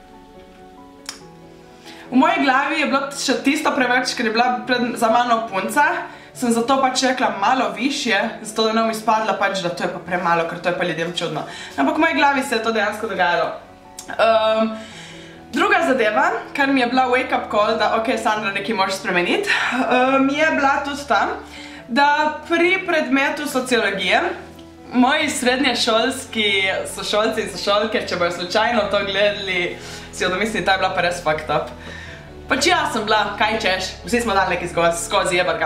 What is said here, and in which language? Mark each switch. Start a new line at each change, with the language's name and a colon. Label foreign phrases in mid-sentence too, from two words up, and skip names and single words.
Slovenian: V moji glavi je bilo še tisto preveč, ker je bila za mano punca. Sem zato pač rekla malo višje, zato da ne bom izpadla pač, da to je pa premalo, ker to je pa ljudem čudno. Ampak v moji glavi se je to dejansko dogajalo. Druga zadeva, kar mi je bila
English: wake-up call,
Slovenian: da ok, Sandra, nekaj moraš spremeniti, je bila tudi tam, da pri predmetu sociologije moji srednješolski sošolci in sošolke, če bojo slučajno to gledali, si odomislili, ta je bila pa res
English: fucked up.
Slovenian: Pač ja sem bila, kaj češ, vsi smo dali nekaj skozi jebarga.